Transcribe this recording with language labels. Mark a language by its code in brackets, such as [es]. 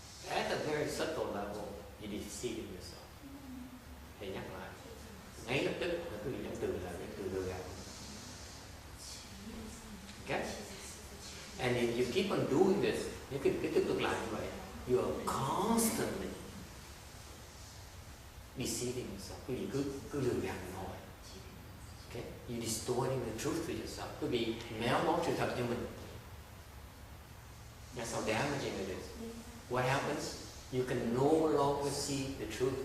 [en] At a very subtle level, you're deceiving yourself. [vi] Thầy nhắc lại, ngay lập tức là quý vị nhận từ là cái từ lừa gạt. [en] Okay? And if you keep on doing this, [vi] những cái tiếp tục làm như vậy, [en] you are constantly deceiving yourself. [vi] Quý vị cứ lừa gạt mình hồi. [en] Okay? You're distorting the truth to yourself. [vi] Quý vị méo mó sự thật cho mình. [en] That's how damaging it is. What happens? You can no longer see the truth.